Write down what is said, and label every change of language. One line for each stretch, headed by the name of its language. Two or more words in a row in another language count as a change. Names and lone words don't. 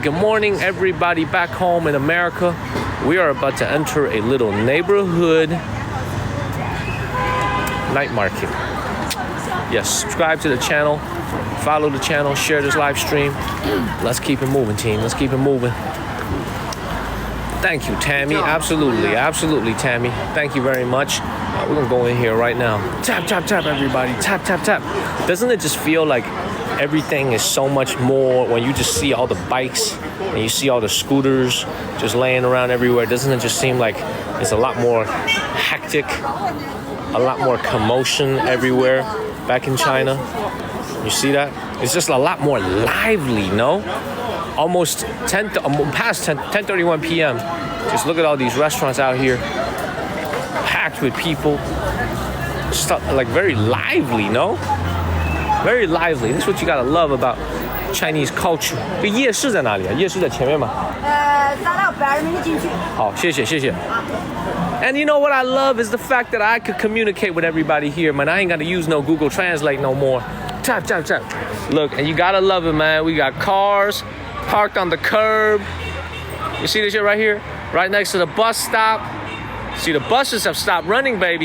English: Good morning, everybody back home in America. We are about to enter a little neighborhood night market. Yes, subscribe to the channel, follow the channel, share this live stream. Let's keep it moving, team. Let's keep it moving. Thank you, Tammy. Absolutely, Tammy. Thank you very much. We're gonna go in here right now. Tap, tap, tap, everybody. Tap, tap, tap. Doesn't it just feel like everything is so much more when you just see all the bikes and you see all the scooters just laying around everywhere? Doesn't it just seem like it's a lot more hectic, a lot more commotion everywhere back in China? You see that? It's just a lot more lively, no? Almost past 10:31 p.m. Just look at all these restaurants out here, packed with people. Just like very lively, no? Very lively. That's what you gotta love about Chinese culture.
Chinese: 这夜市在哪里啊？夜市在前面吗？咱俩100人民币进去。好，谢谢。
English: And you know what I love is the fact that I could communicate with everybody here, man. I ain't gotta use no Google Translate no more. Tap, tap, tap. Look, and you gotta love it, man. We got cars parked on the curb. You see this shit right here? Right next to the bus stop. See, the buses have stopped running, baby.